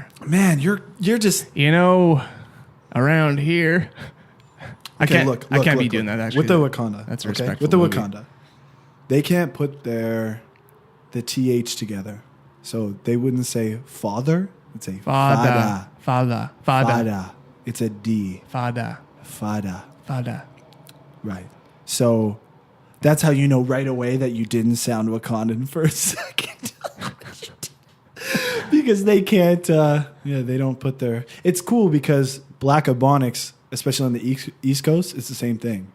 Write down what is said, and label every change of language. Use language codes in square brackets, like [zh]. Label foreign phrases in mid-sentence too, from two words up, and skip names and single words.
[en] Man, you're just... You know, around here... I can't be doing that, actually. With the Wakanda. That's a okay? respectful With the movie. Wakanda. They can't put the TH together. So they wouldn't say father. They'd say fada. Fada. Fada. It's a D. Fada. Fada. Fada. Right. So that's how you know right away that you didn't sound Wakandan for a second. Because they can't, they don't put their... It's cool because Black Ebonics, especially on the East Coast, it's the same thing.